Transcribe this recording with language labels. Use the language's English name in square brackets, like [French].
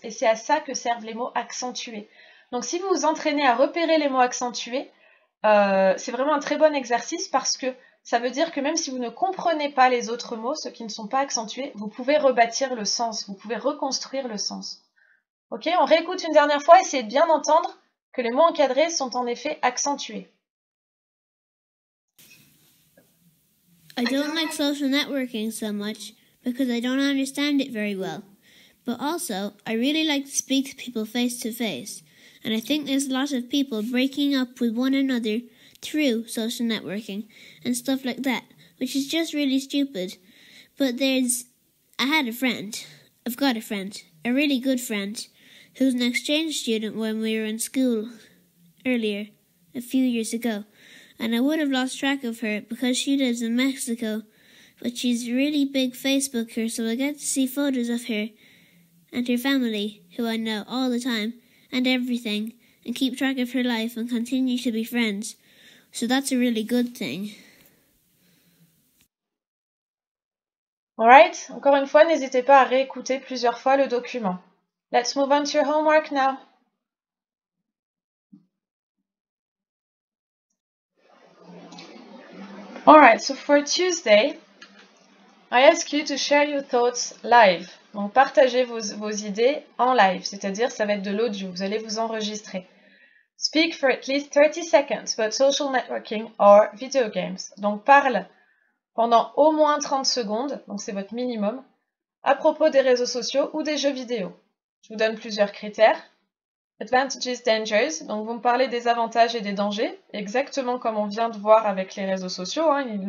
[French] Et c'est à ça que servent les mots accentués. Donc si vous vous entraînez à repérer les mots accentués, c'est vraiment un très bon exercice parce que ça veut dire que même si vous ne comprenez pas les autres mots, ceux qui ne sont pas accentués, vous pouvez rebâtir le sens, vous pouvez reconstruire le sens. Ok, on réécoute une dernière fois, essayez de bien entendre que les mots encadrés sont en effet accentués. [English] I don't like social networking so much because I don't understand it very well. But also, I really like to speak to people face to face. And I think there's a lot of people breaking up with one another through social networking and stuff like that, which is just really stupid. But I've got a friend, a really good friend, who's an exchange student when we were in school earlier, a few years ago. And I would have lost track of her because she lives in Mexico, but she's a really big Facebooker, so I get to see photos of her and her family, who I know all the time, and everything, and keep track of her life and continue to be friends. So that's a really good thing. [French] Alright, encore une fois, n'hésitez pas à réécouter plusieurs fois le document. [English] Let's move on to your homework now. Alright, so for Tuesday, I ask you to share your thoughts live. [French] Donc partagez vos idées en live, c'est-à-dire ça va être de l'audio, vous allez vous enregistrer. [English] Speak for at least 30 seconds about social networking or video games. [French] Donc parle pendant au moins 30 secondes, donc c'est votre minimum, à propos des réseaux sociaux ou des jeux vidéo. Je vous donne plusieurs critères. Advantages, dangers, donc vous me parlez des avantages et des dangers, exactement comme on vient de voir avec les réseaux sociaux. Hein.